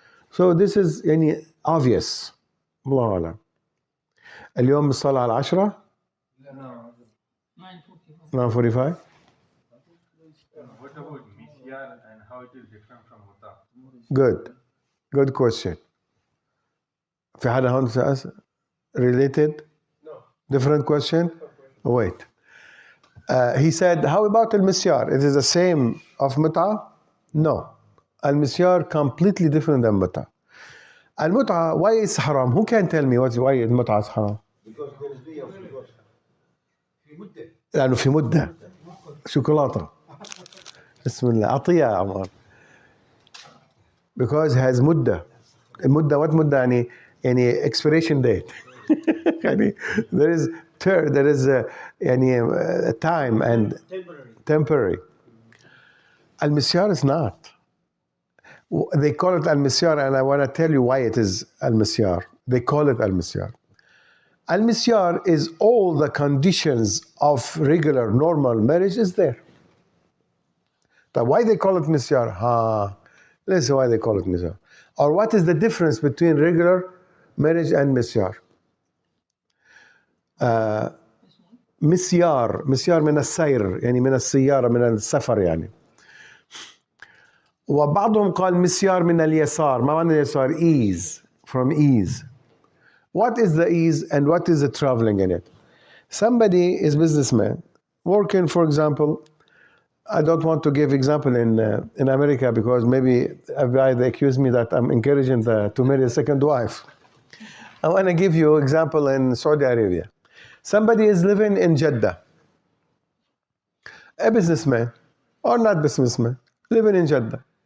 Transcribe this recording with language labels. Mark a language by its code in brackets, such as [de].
[en] So this is [ar] يعني [en] obvious. [ar] الله أعلم. اليوم الصلاة على 10 9:45. [en] What about misyar and how it is different from muta? Good question. [ar] في حدا هون [en] related? No. Different question? Wait. He said, how about al-misyar? It is the same of mut'a? No. Al-misyar completely different than mut'a. Al-mut'a, why is haram? Who can tell me why al-mut'a is haram? Because there is way of divorce. [ar] في مدة. لأنه في مدة شوكولاتة. بسم الله أعطيها يا عمر. [en] Because it has [ar] مدة. المدة [en] what [ar] مدة يعني [en] expiration date. [ar] يعني [en] there is يعني time and temporary. Al-misyar is not. They call it al-misyar and I want to tell you why it is al-misyar. They call it al-misyar. Al-misyar is all the conditions of regular normal marriage is there. But why they call it misyar? Let's see why they call it misyar. Or what is the difference between regular marriage and misyar? [ar] مسيار من السير يعني من السيارة من السفر يعني وبعضهم قال مسيار من اليسار ما معنى اليسار [en] ease from ease. What is the ease and what is the traveling in it? Somebody is businessman working, for example, I don't want to give example in America because maybe they accuse me that I'm encouraging to marry a second wife. I want to give you example in Saudi Arabia. Somebody is living in Jeddah, a businessman or not businessman, living in Jeddah.